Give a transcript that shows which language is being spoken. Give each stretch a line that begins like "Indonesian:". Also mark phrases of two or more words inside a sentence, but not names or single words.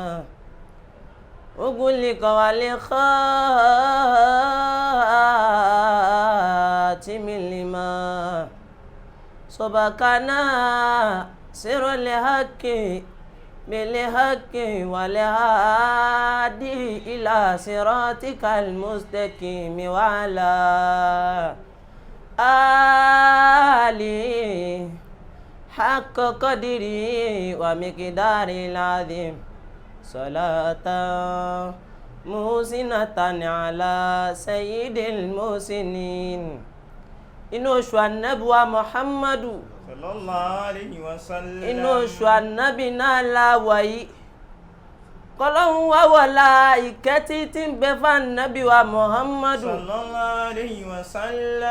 Arabic: أغلق والخاتم لما سبقنا سر الحق بالحق والهادي إلى صراطك المستقيم وعلى آله حق قدره ومقداره العظيم. صلاة محسنة على سيد المحسنين.
Yoruba: Inú oṣù Ànábì wa Muhammadu
Arabic: صلى الله عليه وسلم.
Yoruba: Inú oṣù Ànábì náà la wà yìí. Kọ́lọ́hun wá wọ̀lá ìkẹ́tí tí ń bẹ fún Ànábì wa Muhammadu.
Arabic: صلى الله عليه وسلم.